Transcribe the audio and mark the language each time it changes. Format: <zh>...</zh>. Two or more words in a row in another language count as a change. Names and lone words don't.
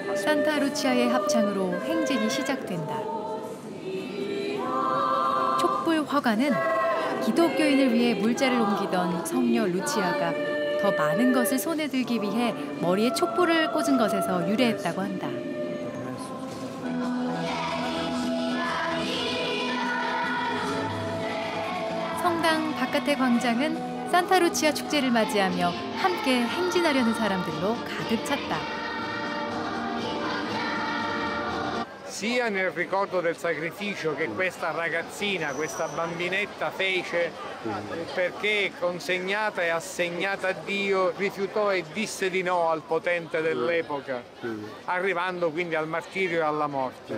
<ko>산타 루치아의 합창으로 행진이 시작된다. 촛불 화관은 기독교인을 위해 물자를 옮기던 성녀 루치아가 더 많은 것을 손에 들기 위해 머리에 촛불을 꽂은 것에서 유래했다고 한다. 성당 바깥의 광장은 산타 루치아 축제를 맞이하며 함께 행진하려는 사람들로 가득 찼다.</ko> <it>Sia nel ricordo del sacrificio che questa ragazzina, questa bambinetta fece perché consegnata e assegnata a Dio rifiutò e disse di no al potente dell'epoca, arrivando quindi al martirio e alla morte.</it>